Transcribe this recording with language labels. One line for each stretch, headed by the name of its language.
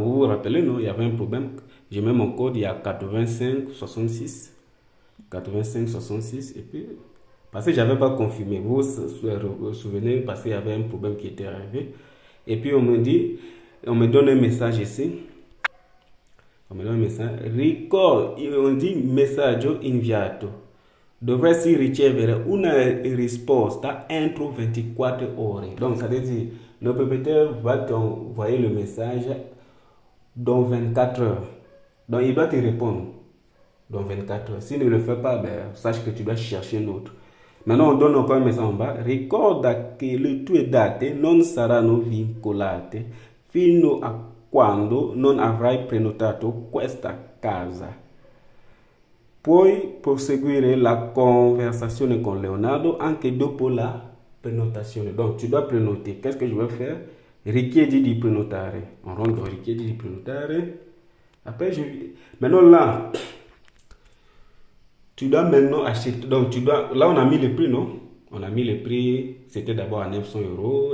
French: Vous vous rappelez, non? Il y avait un problème. Je mets mon code, il y a 8566. 8566. Et puis, parce que je n'avais pas confirmé. Vous vous souvenez, parce qu'il y avait un problème qui était arrivé. Et puis on me dit, on me donne un message ici. On me donne un message. On dit
Italian: messaggio inviato. Dovresti ricevere una risposta entro 24 ore.
French: Donc, ça veut dire, le propriétaire va t'envoyer le message dans 24 heures. Donc, il doit te répondre dans 24 heures. S'il ne le fait pas, ben, sache que tu dois chercher un autre. Maintenant, on donne encore un message en bas.
Italian: Ricorda che le tue date non saranno vincolate fino a quando non avrai prenotato questa casa. Puoi proseguire la conversation con Leonardo anche dopo la prenotazione.
French: Donc, tu dois prénoter. Qu'est-ce que je vais faire?
Italian: Richiedi di prenotare.
French: On rentre dans
Italian: richiedi di prenotare.
French: Après, maintenant là, tu dois maintenant acheter. Donc, là, on a mis le prix, non? On a mis le prix, c'était d'abord à 900 €.